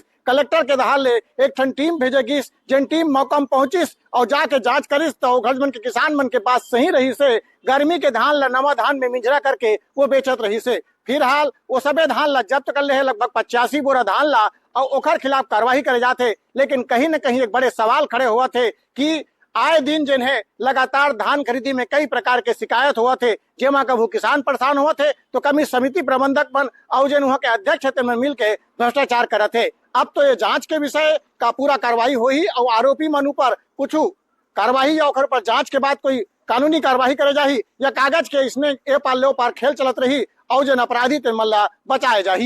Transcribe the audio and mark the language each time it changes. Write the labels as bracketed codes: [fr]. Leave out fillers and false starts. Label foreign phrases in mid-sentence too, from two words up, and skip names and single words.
[hne] कलेक्टर के दहाल ले एक ठन टीम भेजेगिस, जन टीम मौका में पहुंचिस और जाके जांच करिस तो घर मन के किसान मन के पास सही रही से गर्मी के धान ला नवा धान में मिंजरा करके वो बेचत रही से। फिर हाल वो सबे धान ला जब्त कर ले है लगभग 85 बोरा धान ला और ओखर खिलाफ कार्रवाई करे जाते। लेकिन कहीं न कहीं एक बड़े सवाल खड़े हुआ थे कि आए दिन जिन है लगातार धान खरीदी में कई प्रकार के शिकायत हुआ थे, जेमा कभू किसान परेशान हुआ थे तो कभी समिति प्रबंधक मन और जिन वहाँ के अध्यक्ष थे में मिल के भ्रष्टाचार करे थे। अब तो ये जांच के विषय का पूरा कार्रवाई हुई और आरोपी मन ऊपर कुछ कार्रवाई या ओखर पर जांच के बाद कोई कानूनी कार्रवाई करे जाही या कागज के इसने ए पार ले पार खेल चलत रही और जन अपराधी ते मल्ला बचाए जाही।